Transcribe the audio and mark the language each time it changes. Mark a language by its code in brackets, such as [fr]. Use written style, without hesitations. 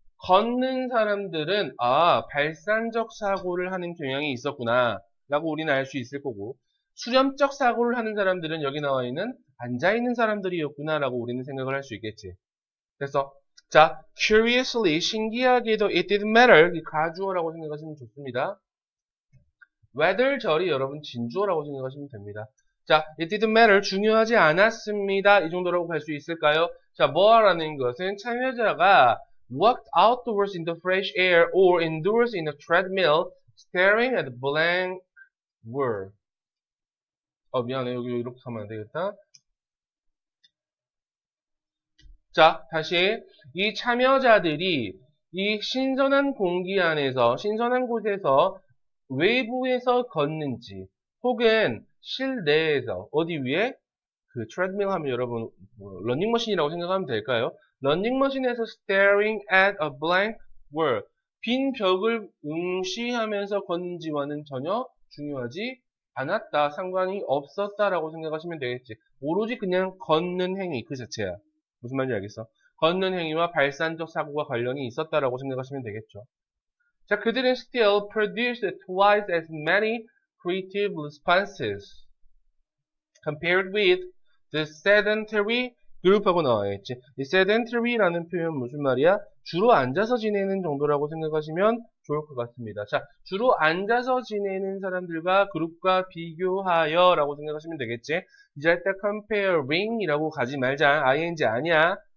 [ko] 걷는 사람들은 발산적 사고를 하는 경향이 있었구나 라고 우리는 알 수 있을 거고, 수렴적 사고를 하는 사람들은 여기 나와 있는 앉아있는 사람들이었구나 라고 우리는 생각을 할 수 있겠지. 그래서 자, curiously, 신기하게도 [en] it didn't matter, [ko] 이 가주어라고 생각하시면 좋습니다. whether 절이 여러분 진주어라고 생각하시면 됩니다. 자, [en] it didn't matter, [ko] 중요하지 않았습니다. 이 정도라고 할 수 있을까요? 자, 뭐라는 것은 참여자가 [en] walked outdoors in the fresh air or indoors in a treadmill staring at blank wall. [ko] 미안해. 여기 이렇게 하면 안 되겠다. 자, 다시 이 참여자들이 이 신선한 공기 안에서, 신선한 곳에서 외부에서 걷는지 혹은 실내에서 어디 위에 그 트레드밀 하면 여러분 러닝머신이라고 생각하면 될까요? 러닝머신에서 [en] staring at a blank wall, [ko] 빈 벽을 응시하면서 걷는지와는 전혀 중요하지 않았다, 상관이 없었다라고 생각하시면 되겠지. 오로지 그냥 걷는 행위 그 자체야. 무슨 말인지 알겠어? 걷는 행위와 발산적 사고가 관련이 있었다라고 생각하시면 되겠죠. 자, 그들은 [en] still produced twice as many creative responses compared with the sedentary group [ko] 하고 나와있지. 이 sedentary라는 표현 무슨 말이야? 주로 앉아서 지내는 정도라고 생각하시면 좋을 것 같습니다. 자, 주로 앉아서 지내는 사람들과 그룹과 비교하여 라고 생각하시면 되겠지. 이제 할 때 comparing 이라고 가지 말자. ing 아니야.